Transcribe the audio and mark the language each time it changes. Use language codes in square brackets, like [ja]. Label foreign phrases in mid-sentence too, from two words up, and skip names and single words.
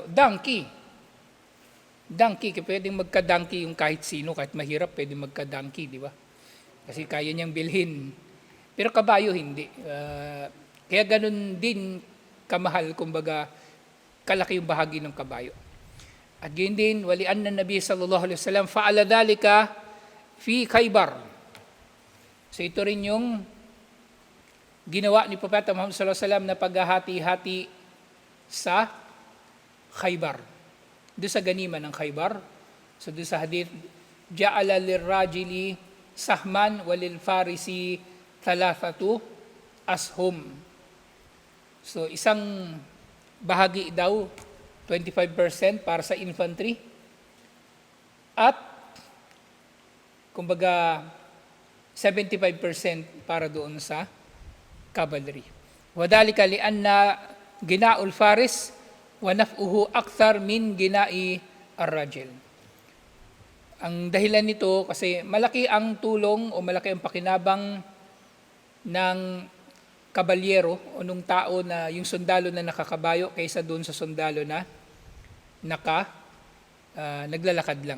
[tl] Donkey, pwedeng magka-donkey yung kahit sino, kahit mahirap, pwedeng magka-donkey, di ba? Kasi kaya niyang bilhin. Pero kabayo, hindi. Kaya ganun din kamahal, kumbaga, kalaki yung bahagi ng kabayo. At yun din, [ar] ولأن النبي صلى الله عليه وسلم فعل ذلك في خيبر. [tl] So ito rin yung ginawa ni Propeta Muhammad [ar] صلى الله عليه وسلم [tl] na paghahati-hati sa Khaybar. Doon sa ganima ng Khaybar. So doon sa hadith, [ar] جعل للراجل سهما وللفارس ثلاثة أسهم. [tl] So isang bahagi daw, 25% para sa infantry. At kumbaga 75% para doon sa cavalry. [ar] وذلك لأن غناء الفارس ونفعه أكثر من غناء الراجل. [tl] Ang dahilan nito kasi malaki ang tulong o malaki ang pakinabang ng kabalyero o nung tao na yung sundalo na nakakabayo kaysa doon sa sundalo na naglalakad lang.